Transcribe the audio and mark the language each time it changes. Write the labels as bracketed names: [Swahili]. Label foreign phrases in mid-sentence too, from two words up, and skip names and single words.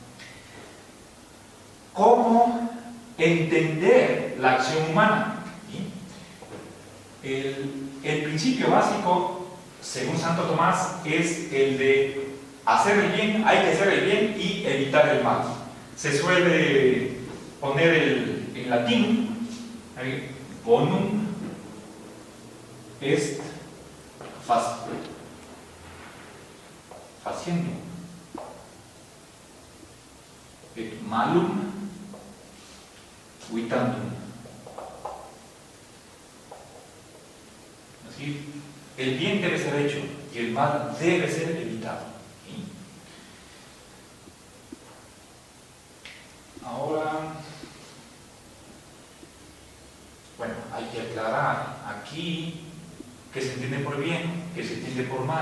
[Spanish] ¿Cómo entender la acción humana? ¿Sí? El principio básico, según Santo Tomás, es el de hacer el bien, hay que hacer el bien y evitar el mal. Se suele poner en latín, [Latin] bonum est faciendum, et malum evitandum. [Spanish] Es decir, el bien debe ser hecho y el mal debe ser evitado. ¿Sí? Ahora, bueno, hay que aclarar aquí qué se entiende por bien, qué se entiende por mal.